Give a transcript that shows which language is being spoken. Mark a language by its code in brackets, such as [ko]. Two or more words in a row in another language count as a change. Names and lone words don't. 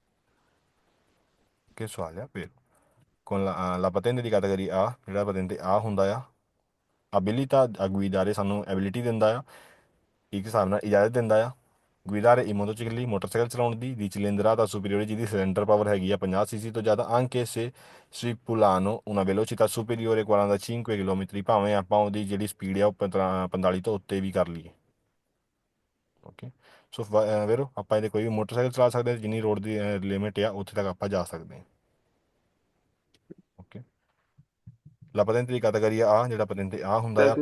[pa] ਕਿ ਸਵਾਲ ਆ ਫਿਰ [it] con la patente di categoria A [pa] ਜਿਹੜਾ ਪਤੈਂਤੇ A ਹੁੰਦਾ ਆ [it] abilita a guidare [pa] ਸਾਨੂੰ ਐਬਿਲਿਟੀ ਦਿੰਦਾ ਆ ਇੱਕ ਹਿਸਾਬ ਨਾਲ ਇਜਾਜ਼ਤ ਦਿੰਦਾ ਆ [it] guidare i motocicli [pa] ਮੋਟਰਸਾਈਕਲ ਚਲਾਉਣ ਦੀ [it] cilindrata superiore [pa] ਜਿਹਦੀ ਸਿਲੰਡਰ ਪਾਵਰ ਹੈਗੀ ਆ 50 ਸੀਸੀ ਤੋਂ ਜ਼ਿਆਦਾ [it] anche se stipulano una velocità superiore 45 [pa] ਕਿਲੋਮੀਟਰ ਭਾਵੇਂ ਆਪਾਂ ਉਹਦੀ ਜਿਹੜੀ ਸਪੀਡ ਆ ਉਹ 45 ਤੋਂ ਉੱਤੇ ਵੀ ਕਰ ਲਈਏ। ਓਕੇ, ਸੋ ਵੇਰੋ ਆਪਾਂ ਇਹਦੇ ਕੋਈ ਵੀ ਮੋਟਰਸਾਈਕਲ ਚਲਾ ਸਕਦੇ ਹਾਂ ਜਿੰਨੀ ਰੋਡ ਦੀ ਲਿਮਿਟ ਆ ਉੱਥੇ ਤੱਕ ਆਪਾਂ ਜਾ ਸਕਦੇ ਹਾਂ। ਓਕੇ, [it] la patente di categoria A [pa] ਜਿਹੜਾ ਪਤੈਂਤੇ A ਹੁੰਦਾ ਆ